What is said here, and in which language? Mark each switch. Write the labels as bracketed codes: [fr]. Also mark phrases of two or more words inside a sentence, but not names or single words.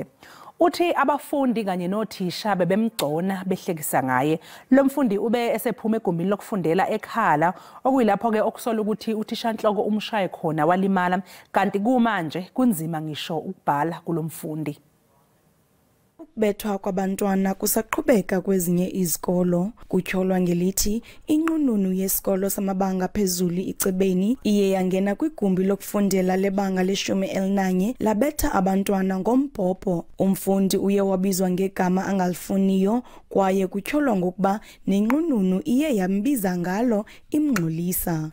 [zu] Uthi abafundi kanye nothisha bebemgcona behlekisa ngaye. Lo mfundi ube esephuma egumbini lokufundela ekhala okuyilapho ke okusola ukuthi uthishanhloko umshaye khona walimala kanti kumanje kunzima ngisho ukubhala kulomfundi. [xh] Ukubethwa kwabantwana kusaqhubeka kwezinye izikolo kutyholwa ngelithi inqununu yesikolo samabanga phezulu iCibeni iye yangena kwigumbi lokufundela lebanga le-11 labetha abantwana ngombhobho. Umfundi uye wabizwa ngegama angalifuniyo kwaye kutyholwa ngokuba nenqununu iye yambiza ngalo imngxolisa.